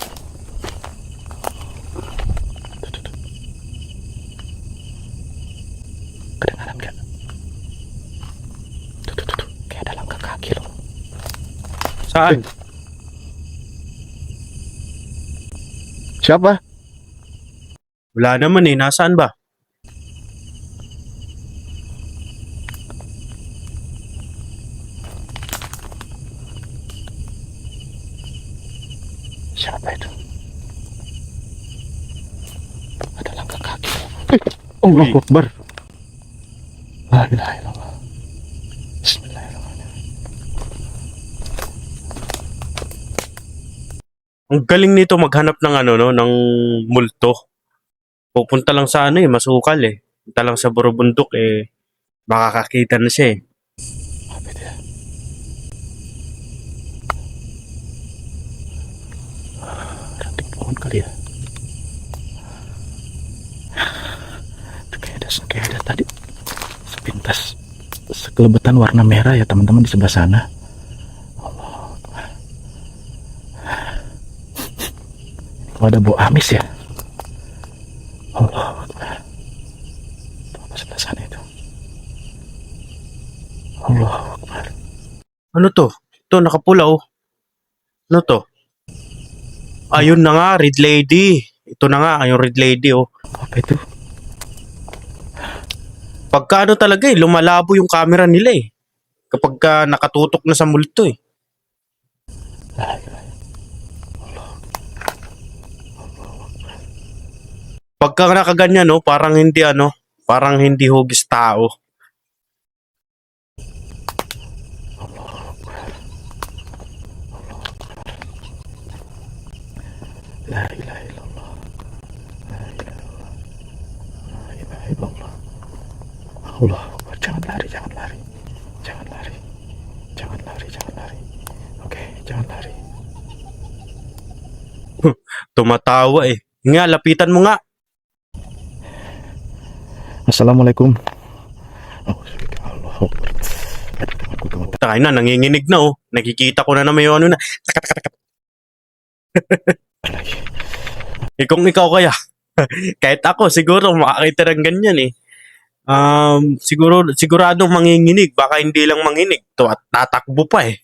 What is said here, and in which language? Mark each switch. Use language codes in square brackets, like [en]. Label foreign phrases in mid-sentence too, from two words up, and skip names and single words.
[id] Kedengaran nggak? Tuh. Kayak ada langkah kaki loh. [tl] Saan? [id] Siapa? [tl] Wala naman eh. Nasaan ba? [id] Siapa itu? Ada langkah kaki. [ar] الله أكبر. لا إله إلا الله. بسم الله الرحمن الرحيم. [tl] Ang galing nito maghanap ng ano no, ng multo. Pupunta lang sa ano eh, masukal eh. Punta lang sa burubundok eh, makakakita na siya eh. [id] Apa itu ya? Ranting pohon kali ya? Itu kayak ada tadi sepintas sekelebetan warna merah ya teman-teman di sebelah sana. [ar] الله أكبر. [id] Oh, ada bau amis ya? [ar] الله أكبر. [id] Itu apa sebelah sana itu? [ar] الله أكبر. [tl] Ano to? Ito, nakapula oh. Ano to? Ayun na nga, Red Lady. Ito na nga, yung Red Lady oh. [id] Apa itu? [tl] Pagka ano talaga eh, lumalabo yung camera nila eh. Kapag nakatutok na sa multo eh. [ar] لا إله. [tl] Pagka nakaganyan no, parang hindi hugis tao. [ar] لا إله إلا الله. لا إله إلا الله. لا إله إلا الله. الله أكبر. [id] Jangan lari. Oke, jangan lari. [tl] Tumatawa eh. Nga, lapitan mo nga. [ar] السلام عليكم. Oh، الله أكبر. [id] Aduh, temanku. [tl] Takay na, nanginginig na oh. Nakikita ko na naman yung ano na. Takat. Lagi. Kung ikaw kaya, kahit ako siguro makakita ng ganyan eh. Siguradong manginginig, baka hindi lang manginig to at tatakbo pa eh.